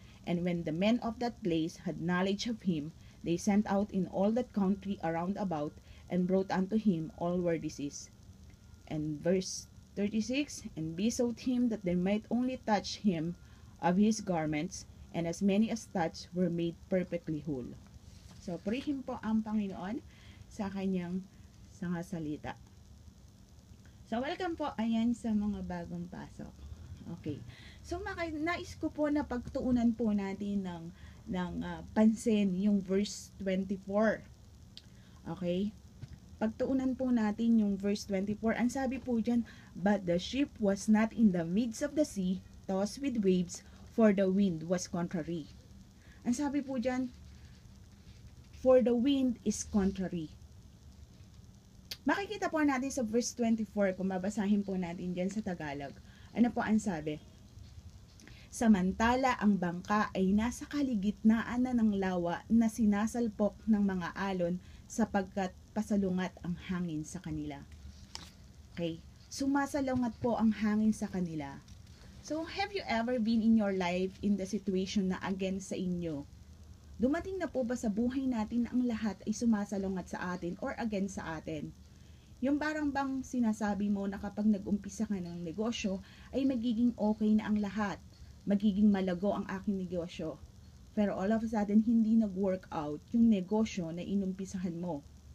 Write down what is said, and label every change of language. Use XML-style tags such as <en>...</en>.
<en>And when the men of that place had knowledge of him, they sent out in all that country around about, and brought unto him all were diseased. And verse 36, and besought him that they might only touch him of his garments, and as many as touched were made perfectly whole.</en> <tl>So, purihin po ang Panginoon sa kanyang salita. So, welcome po, ayan, sa mga bagong pasok. Okay. So, nais ko po na pagtuunan po natin ng pansin yung verse 24. Okay? Pagtuunan po natin yung verse 24. Ang sabi po dyan,</tl> <en>but the ship was not in the midst of the sea, tossed with waves, for the wind was contrary.</en> <tl>Ang sabi po dyan,</tl> <en>for the wind is contrary.</en> <tl>Makikita po natin sa verse 24, kung babasahin po natin dyan sa Tagalog. Ano po ang sabi? Samantala ang bangka ay nasa kaligitnaan na ng lawa na sinasalpok ng mga alon sapagkat pasalungat ang hangin sa kanila. Okay? Sumasalungat po ang hangin sa kanila.</tl> <en>So, have you ever been in your life in the situation na against</en> <tl>sa inyo Dumating na po ba sa buhay natin na ang lahat ay sumasalungat sa atin</tl> <en>or against</en> <tl>sa atin? Yung parang bang sinasabi mo na kapag nag-umpisa ka ng negosyo ay magiging okay na ang lahat, magiging malago ang aking negosyo. Pero</tl> <en>all of a sudden</en> <tl>hindi nag-work out yung negosyo na inumpisahan mo.</tl>